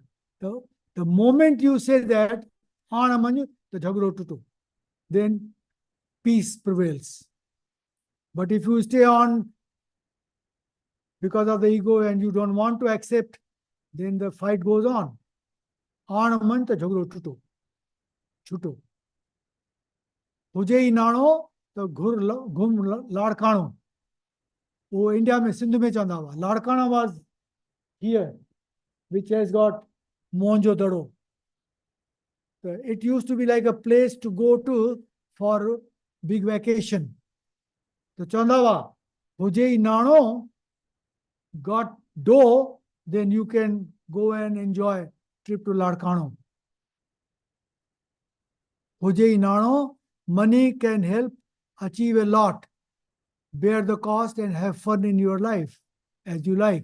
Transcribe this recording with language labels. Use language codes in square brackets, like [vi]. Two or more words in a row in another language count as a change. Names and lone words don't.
[en] The moment you say that, then peace prevails. But if you stay on because of the ego and you don't want to accept, then the fight goes on. [sd] छुटो. हुजे ही नाणो तो घुम लाड़काणो. वो इंडिया में सिंध में चवंदा हुआ. [en] लाड़काणा was here, which has got Mohenjo-daro. It used to be like a place to go to for big vacation. [sd] तो चवंदा हुआ हुजे ही नाणो [en] got dough, then you can go and enjoy trip to Ladkano. [sd] हुजे नाणो, [en] money can help achieve a lot. Bear the cost and have fun in your life as you like.